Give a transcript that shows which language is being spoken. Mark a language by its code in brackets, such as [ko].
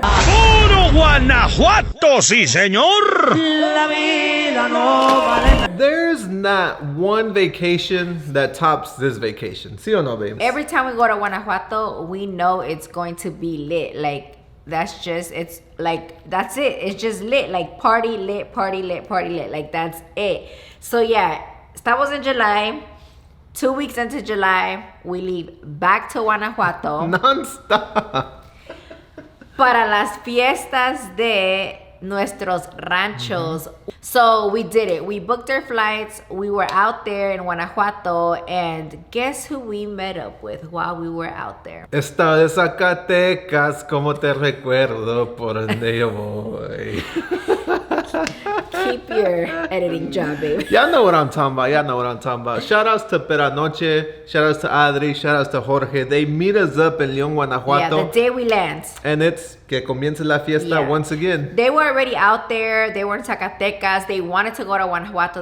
[es] ¡Puro Guanajuato, sí, señor! La vida no vale. [en] There's not one vacation that tops this vacation. [es] ¿Sí o no, babes? [en] Every time we go to Guanajuato, we know it's going to be lit. Like, that's just, it's like, that's it. It's just lit. Like, party lit, party lit, party lit. Like, that's it. So yeah, estamos in July. 2 weeks into July, we leave back to Guanajuato Non-stop. [es] para las fiestas de nuestros ranchos. [en] So we did it. We booked our flights. We were out there in Guanajuato, and guess who we met up with while we were out there? [es] Estado de Zacatecas, como te recuerdo por donde yo voy. [en] Keep your editing job, baby. Y'all know what I'm talking about. Y'all know what I'm talking about. Shout outs to Peranoche. Shout outs to Adri. Shout outs to Jorge. They meet us up in León, Guanajuato. Yeah, the day we land. And it's [es] que comience la fiesta [en] once again. They were already out there. They were in Zacatecas. They wanted to go to Guanajuato.